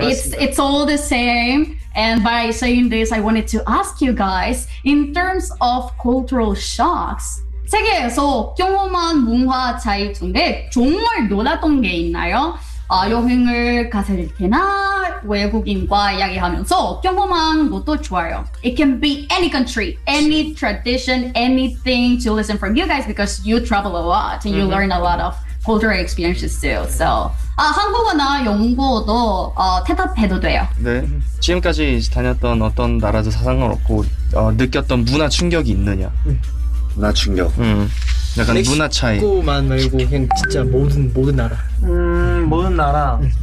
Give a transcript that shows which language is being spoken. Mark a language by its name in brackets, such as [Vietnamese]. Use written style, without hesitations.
[English] it's all the same. And by saying this, I wanted to ask you guys, in terms of cultural shocks, [Korean] 세계에서 평범한 문화 차이 중에 정말 놀랐던 게 있나요? 여행을 가실 때나 외국인과 이야기하면서 평범한 것도 좋아요. [English] It can be any country, any tradition, anything to listen from you guys because you travel a lot and you learn a lot of cultural experiences too. So. [Korean] 한국어나 영국어도 대답해도 돼요. 네. 지금까지 다녔던 어떤 나라도 상관없고 느꼈던 문화 충격이 있느냐? 문화 충격. 약간 문화 차이. 한국만 말고 그냥 진짜 모든 나라. 모든 나라.